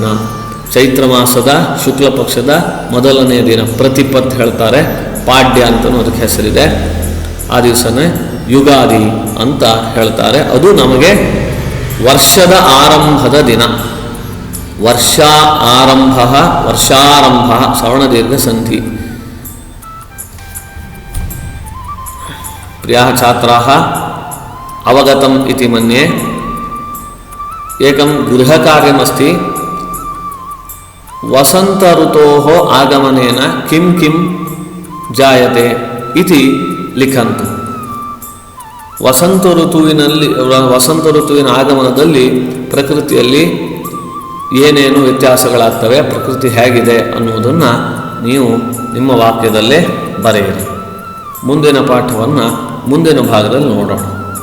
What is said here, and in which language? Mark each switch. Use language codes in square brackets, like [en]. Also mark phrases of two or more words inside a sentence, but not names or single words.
[kn] ಚೈತ್ರ ಮಾಸದ ಶುಕ್ಲ ಪಕ್ಷದ ಮೊದಲನೆಯ ದಿನ ಪ್ರತಿಪತ್ ಹೇಳ್ತಾರೆ. ಪಾಡ್ಯ ಅಂತಲೂ ಅದಕ್ಕೆ ಹೆಸರಿದೆ. ಆ ದಿವಸನೇ ಯುಗಾದಿ ಅಂತ ಹೇಳ್ತಾರೆ. ಅದು ನಮಗೆ ವರ್ಷದ ಆರಂಭದ ದಿನ. ವರ್ಷಾರಂಭ ಸವರ್ಣದೀರ್ಘ ಸಂಧಿ. [sa] ಪ್ರಿಯಾಃ ಛಾತ್ರಾಃ ಅವಗತಂ ಇತಿ ಮನ್ಯೆ. ಏಕಂ ಗೃಹಕಾರ್ಯಮಸ್ತಿ. ವಸಂತ ಋತೋಃ ಆಗಮನೇನ ಕಿಂ ಕಿಂ ಜಾಯತೆ ಇತಿ ಲಿಖಂತು. [kn] ವಸಂತ ಋತುವಿನ ಆಗಮನದಲ್ಲಿ ಪ್ರಕೃತಿಯಲ್ಲಿ ಏನೇನು ವ್ಯತ್ಯಾಸಗಳಾಗ್ತವೆ, ಪ್ರಕೃತಿ ಹೇಗಿದೆ ಅನ್ನುವುದನ್ನು ನೀವು ನಿಮ್ಮ ವಾಕ್ಯದಲ್ಲೇ ಬರೆಯಿರಿ. ಮುಂದಿನ ಪಾಠವನ್ನು ಮುಂದಿನ ಭಾಗದಲ್ಲಿ ನೋಡೋಣ.